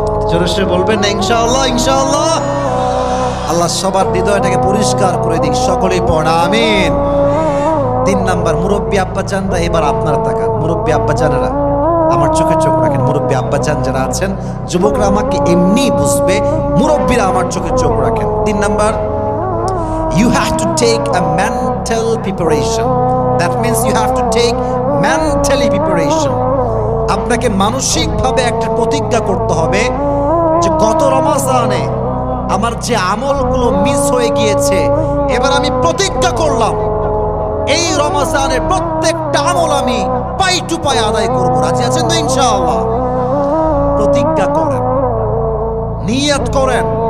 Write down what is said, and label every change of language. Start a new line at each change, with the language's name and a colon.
Bangla: জোরে সে বলবেন না ইনশাআল্লাহ? ইনশাআল্লাহ। আল্লাহ সবার হৃদয়টাকে পরিষ্কার করে দিক। সকলেই পড়া আমিন। 3 নাম্বার, মুরব্বী আব্বাজানরা, এবার আপনারা তাকান। মুরব্বী আব্বাজানেরা আমার চোখে চোখ রাখেন। মুরব্বী আব্বাজান যারা আছেন, যুবকরা আমাকে এমনি বুঝবে, মুরব্বীরা আমার চোখে চোখ রাখেন। 3 number,
English: you have to take a mental preparation. That means you have to take mentally preparation.
Bangla: আপনাকে মানসিকভাবে একটা প্রতিজ্ঞা করতে হবে যে গত রমজানে আমার যে আমলগুলো মিস হয়ে গিয়েছে, এবার আমি প্রতিজ্ঞা করলাম এই রমজানের প্রত্যেকটা আমল আমি পাই টু পাই আদায় করব। রাজি আছেন তো ইনশাআল্লাহ? প্রতিজ্ঞা করেন, নিয়ত করেন।